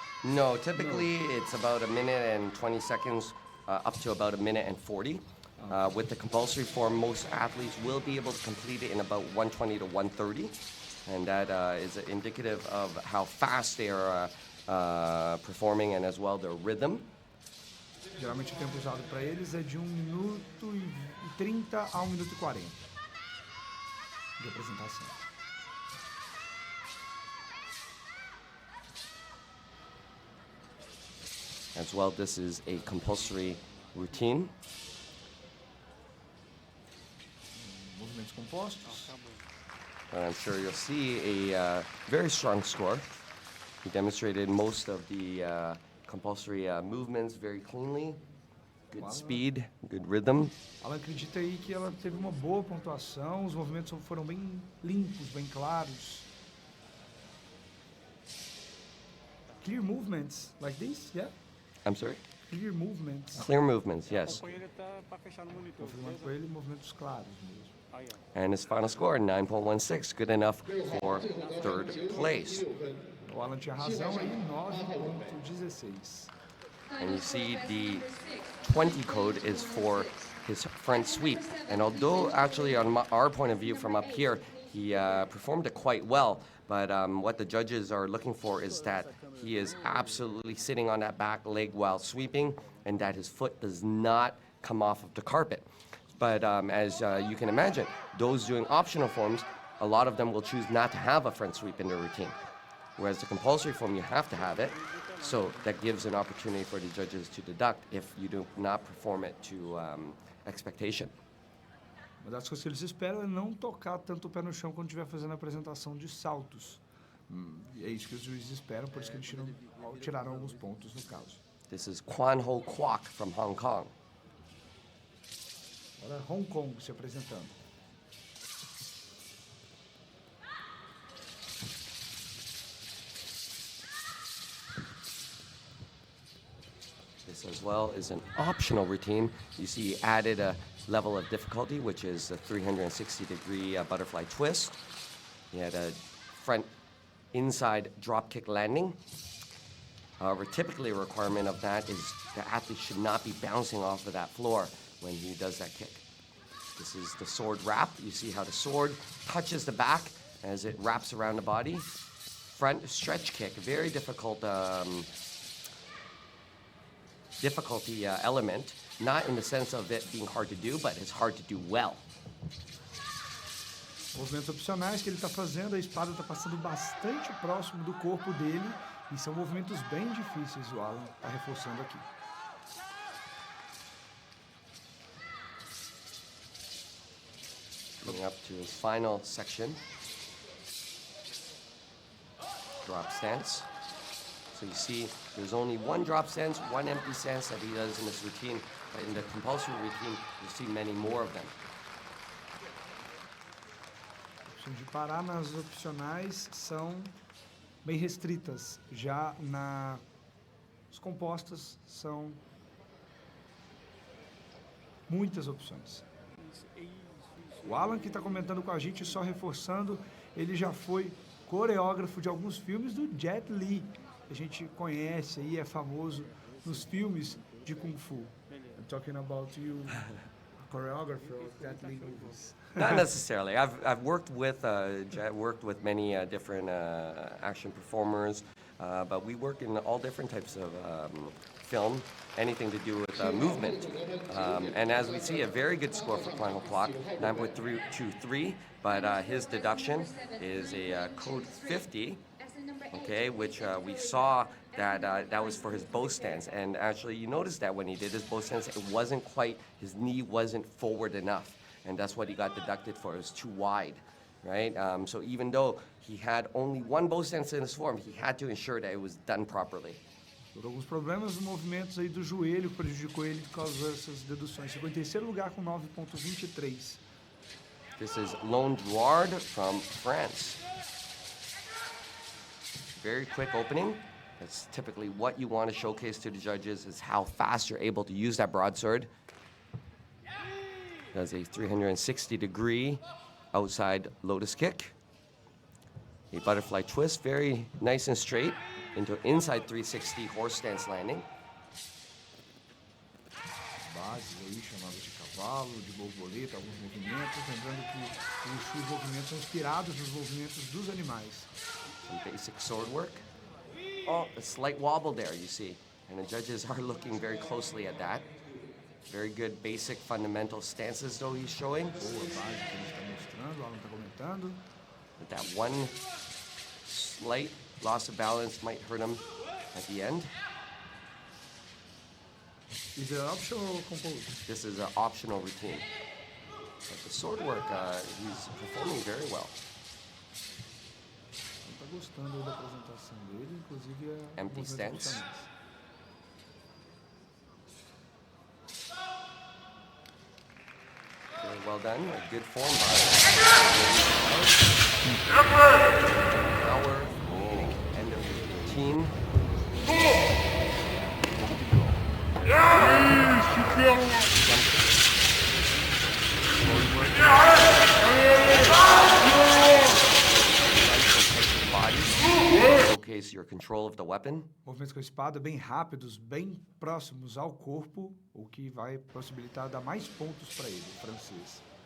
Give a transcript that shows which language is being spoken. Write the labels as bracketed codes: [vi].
[en] No, typically it's about a minute and 20 seconds, up to about a minute and 40. With the compulsory form, most athletes will be able to complete it in about 120 to 130. And that is indicative of how fast they are performing and as well their rhythm. [pt] Geralmente o tempo usado para eles é de 1 minuto e 30 a 1 minuto e 40 de apresentação. [en] As well, this is a compulsory routine. [pt] Movimentos compostos. [en] And I'm sure you'll see a very strong score. He demonstrated most of the compulsory movements very cleanly. Good speed, good rhythm. [pt] Alan acredita aí que ela teve uma boa pontuação, os movimentos foram bem limpos, bem claros. [en] Clear movements like this, yeah? I'm sorry? Clear movements. Clear movements, yes. [pt] Com ele tá para fechar no monitor. Confirmando com ele, movimentos claros mesmo. Aí, ó. [en] And his final score, 9.16, good enough for third place. [pt] O Alan tinha razão aí, 9.16. [en] And you see the 20 code is for his front sweep. And although actually on our point of view from up here, he performed it quite well, but what the judges are looking for is that he is absolutely sitting on that back leg while sweeping and that his foot does not come off of the carpet. But as you can imagine, those doing optional forms, a lot of them will choose not to have a front sweep in their routine. Whereas the compulsory form, you have to have it. So that gives an opportunity for the judges to deduct if you do not perform it to expectation. [pt] Uma das coisas que eles esperam é não tocar tanto o pé no chão quando estiver fazendo a apresentação de saltos. E é isso que os juízes esperam, por isso que eles tiraram alguns pontos no caso. [en] This is Kwan Ho Kwok from Hong Kong. [pt] Agora Hong Kong se apresentando. [en] This as well is an optional routine. You see he added a level of difficulty, which is a 360-degree butterfly twist. He had a front inside drop kick landing. However, typically a requirement of that is the athlete should not be bouncing off of that floor when he does that kick. This is the sword wrap. You see how the sword touches the back as it wraps around the body. Front stretch kick, very difficult difficulty element, not in the sense of it being hard to do, but it's hard to do well. [pt] Movimentos opcionais que ele está fazendo, a espada está passando bastante próximo do corpo dele e são movimentos bem difíceis, o Alan está reforçando aqui. [en] Coming up to his final section. Drop stance. So you see, there's only one drop stance, one empty stance that he does in this routine, but in the compulsory routine, you see many more of them. [pt] De parar nas opcionais são bem restritas, já nas compostas são muitas opções. O Alan que está comentando com a gente, só reforçando, ele já foi coreógrafo de alguns filmes do Jet Li. A gente conhece aí, é famoso nos filmes de Kung Fu. [en] I'm talking about you, a choreographer of Jet Li movies. Not necessarily. I've worked with many different action performers, but we work in all different types of film, anything to do with movement. And as we see, a very good score for Final Clock, 9.323, but his deduction is a code 50. Okay, which we saw that that was for his bow stance, and actually you noticed that when he did his bow stance, it wasn't quite, his knee wasn't forward enough, and that's what he got deducted for. It was too wide, right? So even though he had only one bow stance in his form, he had to ensure that it was done properly. [pt] Por alguns problemas nos movimentos aí do joelho que prejudicou ele por causa dessas deduções. Ficou em terceiro lugar com 9.23. [en] This is Lone Drouard from France. Very quick opening. That's typically what you want to showcase to the judges, is how fast you're able to use that broadsword. Does a 360-degree outside lotus kick. A butterfly twist, very nice and straight, into inside 360 horse stance landing. [pt] Bases aí chamadas de cavalo, de borboleta, alguns movimentos. Lembrando que os movimentos são inspirados nos movimentos dos animais. [en] Some basic sword work. Oh, a slight wobble there, you see. And the judges are looking very closely at that. Very good basic fundamental stances, though, he's showing. [pt] Boa base que ele está mostrando, o Alan está comentando. [en] But that one slight loss of balance might hurt him at the end. Is it optional or composed? This is an optional routine. But the sword work, he's performing very well. [pt] Ele está gostando da apresentação dele, inclusive a [en] Empty stance. Very well done. A good form by power, end of the routine. Showcase your control of the weapon. [pt] Movimentos com a espada bem rápidos, bem próximos ao corpo, o que vai possibilitar dar mais pontos para ele, o francês.